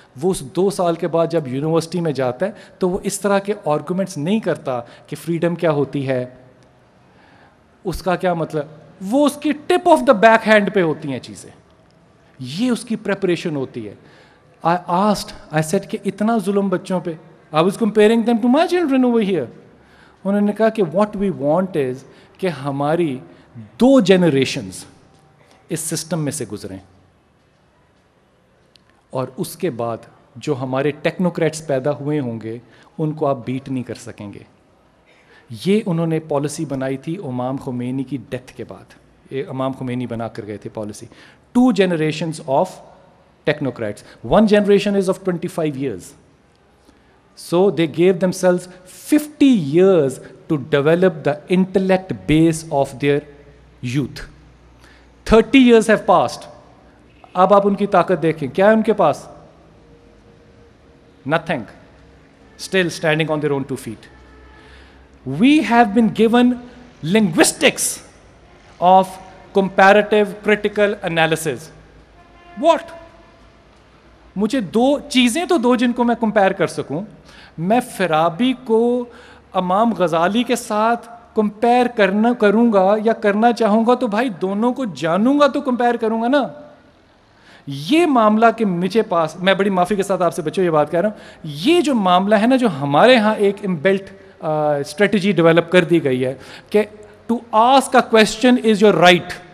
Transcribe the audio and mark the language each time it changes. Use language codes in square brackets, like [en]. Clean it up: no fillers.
[ur] وہ اس 2 سال کے بعد جب یونیورسٹی میں جاتا ہے تو وہ اس طرح کے آرگومنٹس نہیں کرتا کہ فریڈم کیا ہوتی ہے, اس کا کیا مطلب, وہ اس کی tip of the back hand پہ ہوتی ہیں چیزیں. یہ اس کی پریپریشن ہوتی ہے. I said کہ اتنا ظلم بچوں پہ. [en] I was comparing them to my children over here. [ur] انہوں نے کہا کہ what we want is کہ ہماری 2 generations اس سسٹم میں سے گزریں, اور اس کے بعد جو ہمارے ٹیکنوکریٹس پیدا ہوئے ہوں گے ان کو آپ بیٹ نہیں کر سکیں گے. یہ انہوں نے پالیسی بنائی تھی امام خمینی کی ڈیتھ کے بعد. امام خمینی بنا کر گئے تھے policy. [en] 2 generations of technocrats. 1 generation is of 25 years. So they gave themselves 50 years to develop the intellect base of their youth. 30 years have passed. [ur] اب آپ ان کی طاقت دیکھیں, کیا ہے ان کے پاس؟ Nothing. [en] Still standing on their own 2 feet. We have been given linguistics of comparative critical analysis. What? [ur] مجھے 2 چیزیں تو دو جن کو میں کمپیئر کر سکوں. میں فرابی کو امام غزالی کے ساتھ کمپیئر کروں گا یا کرنا چاہوں گا تو بھائی دونوں کو جانوں گا تو کمپیئر کروں گا نا. یہ معاملہ کہ مجھے پاس, میں بڑی معافی کے ساتھ آپ سے بچوں یہ بات کہہ رہا ہوں, یہ جو معاملہ ہے نا جو ہمارے ہاں ایک امبلٹ اسٹریٹجی ڈیولپ کر دی گئی ہے کہ to ask a question is your right.